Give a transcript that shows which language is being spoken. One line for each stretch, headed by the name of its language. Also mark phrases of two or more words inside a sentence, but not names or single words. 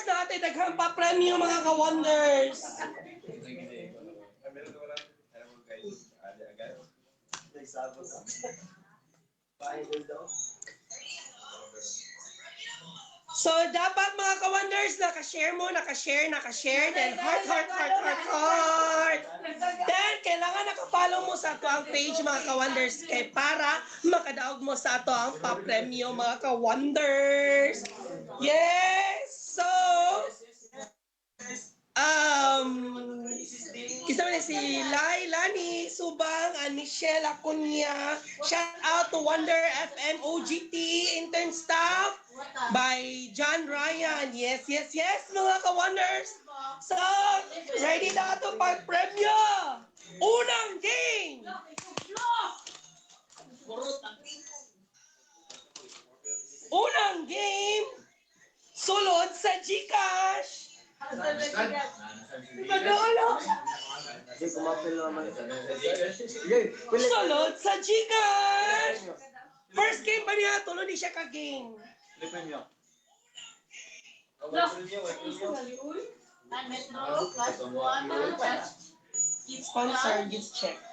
Cebuano: Natin daghang pa-premyo mga ka-wonders! So, dapat mga ka-wonders, naka-share, then heart. Then, kailangan naka-follow mo sa ato ang page mga ka-wonders kay para makadaog mo sa ato ang pa-premyo mga ka-wonders. Yes! So, Kisa man si Lai, Lani, Subang, and Michelle Acuña.
English: Shout out to Wonder FM OGT intern staff by John Ryan. Yes, yes, yes,
Cebuano: mga ka-wonders. So, ready na ito pag-premyo. Unang game. Unang game. Sulod sa GCash. Sulod sa GCash.
English: First game
Cebuano: pa niya, tulo ni siya ka-game.
English: Sponsor, gift check.